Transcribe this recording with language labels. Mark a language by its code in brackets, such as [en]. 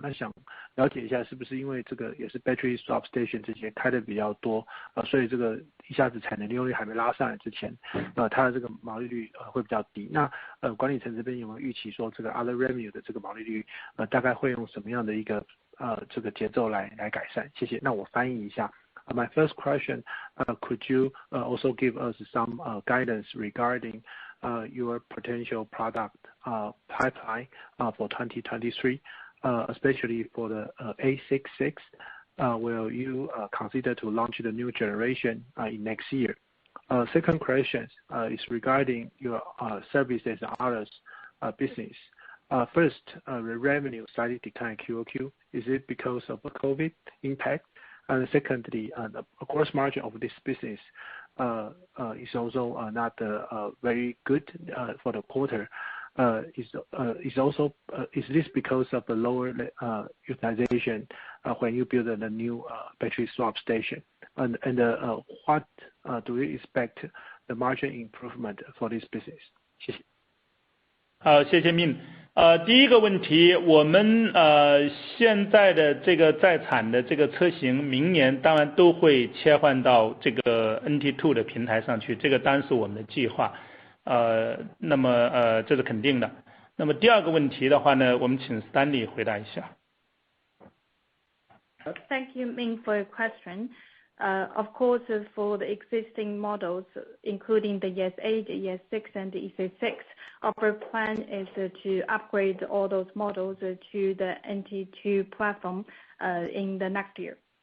[zh] 那想了解一下是不是因为这个也是 [en] battery swap station [zh] 这些开的比较多所以这个一下子产能利用率还没拉上来之前它的这个毛利率会比较低。那管理层这边有没有预期说这个 other revenue 的这个毛利率大概会用什么样的一个这个节奏来改善？谢谢。那我翻译一下。 [en] My first question, could you also give us some guidance regarding your potential product pipeline for 2023, especially for the A66? Will you consider to launch the new generation in next year? Second question is regarding your services and others business. First, the revenue slightly declined QOQ. Is it because of the COVID impact? And secondly, the gross margin of this business is also not very good for the quarter. Is this because of the lower utilization when you build a new battery swap station? And what do you expect the margin improvement for this business? [zh] 谢谢。好，谢谢Min。第一个问题，我们现在的这个在产的这个车型，明年当然都会切换到这个 NT2 的平台上去，这个当然是我们的计划。那么这是肯定的。那么第二个问题的话呢，我们请 Stanley 回答一下。 [en] Thank you, Ming, for your question. Of course, for the existing models, including the ES8, ES6, and the EC6, our plan is to upgrade all those models to the NT2 platform in the next year.